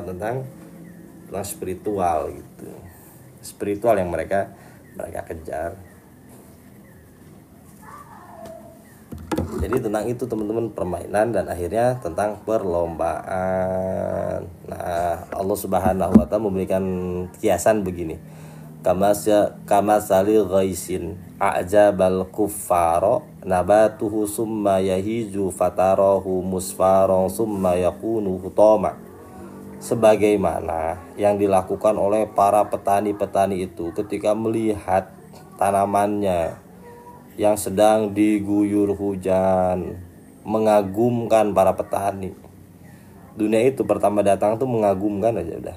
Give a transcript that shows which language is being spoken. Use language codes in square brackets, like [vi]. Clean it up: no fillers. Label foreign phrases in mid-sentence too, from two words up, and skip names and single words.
[id] Tentang spiritual gitu. Spiritual yang mereka kejar. Jadi tentang itu teman-teman, permainan dan akhirnya tentang perlombaan. Nah, Allah [ar] Subhanahu wa taala [id] memberikan kiasan begini. [ar] كمثل غيث أعجب الكفار نباته ثم يهيج فتراه مصفرا ثم يكون حطاما. [id] Sebagaimana yang dilakukan oleh para petani-petani itu ketika melihat tanamannya yang sedang diguyur hujan, mengagumkan para petani. Dunia itu pertama datang tuh mengagumkan aja udah.